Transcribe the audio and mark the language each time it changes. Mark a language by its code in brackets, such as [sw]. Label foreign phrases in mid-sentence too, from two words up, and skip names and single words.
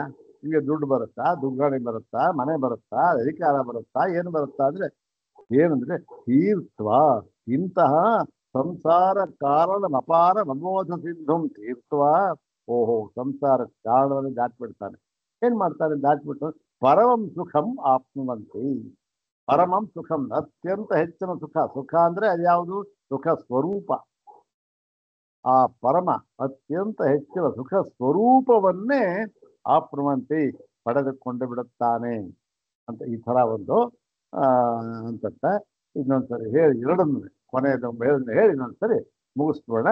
[kn] ಈಗ ದುಡ್ಡು ಬರುತ್ತಾ, ದುಗ್ಗಾಣಿ ಬರುತ್ತಾ, ಮನೆ ಬರುತ್ತಾ, ಅಧಿಕಾರ ಬರುತ್ತಾ, ಏನು ಬರುತ್ತಾ ಅಂದ್ರೆ ಏನಂದ್ರೆ ತೀರ್ತ್ವ. [sa] ಇಂತಹ ಸಂಸಾರ ಕಾರಣ ಅಪಾರ ಮನೋಧ ಸಿಂಧುಂ ತೀರ್ತ್ವ. [kn] ಓಹೋ, ಸಂಸಾರ ಕಾರಣದಲ್ಲಿ ದಾಟ್ಬಿಡ್ತಾನೆ. ಏನ್ ಮಾಡ್ತಾನೆ? [sa] ದಾಟ್ಬಿಟ್ಟು ಪರಮಂ ಸುಖಂ ಆಪ್ನುವಂತಿ. ಪರಮಂ ಸುಖಂ, [kn] ಅತ್ಯಂತ ಹೆಚ್ಚಿನ ಸುಖ. ಸುಖ ಅಂದ್ರೆ ಅದ್ಯಾವುದು? ಸುಖ ಸ್ವರೂಪ. ಆ ಪರಮ ಅತ್ಯಂತ ಹೆಚ್ಚಿನ ಸುಖ ಸ್ವರೂಪವನ್ನೇ ಆಪ್ನುವಂತಿ, ಪಡೆದುಕೊಂಡು ಬಿಡುತ್ತಾನೆ ಅಂತ ಈ ತರ ಒಂದು ಅಂತ ಇನ್ನೊಂದ್ಸರಿ ಹೇಳಿ, ಎರಡನ್ನು ಕೊನೆಯದು ಹೇಳಿ ಇನ್ನೊಂದ್ಸರಿ ಮುಗಿಸ್ಬಿಡೋಣ.